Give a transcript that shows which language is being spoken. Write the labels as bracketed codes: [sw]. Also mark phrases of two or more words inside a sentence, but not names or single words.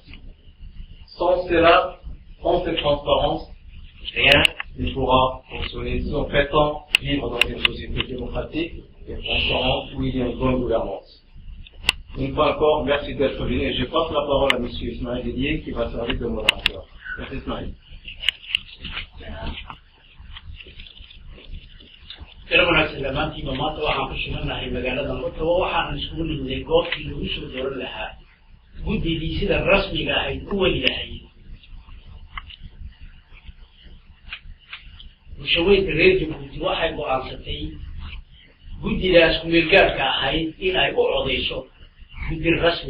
[fr] Sans cela, sans cette transparence, rien ne pourra fonctionner. Nous prétend vivre dans une société démocratique et transparente où il y a une bonne gouvernance. Une fois encore, merci d'être venu et je passe la parole à M. Ismaël Didier qui va servir de modérateur. Merci Ismaël. [so] wanaagsan dhammaantiiba maanta waxaan ku suganahay magaalada Ottawa waxaan isugu nimday goobtii lagu soo dooran lahaa guddigii sida rasmiga ahayd u wadi lahayd bulshooyinka reer Jabuuti waxay go'aansatay guddigaas ku-meelgaarka ahayd inay u codeyso guddi rasmi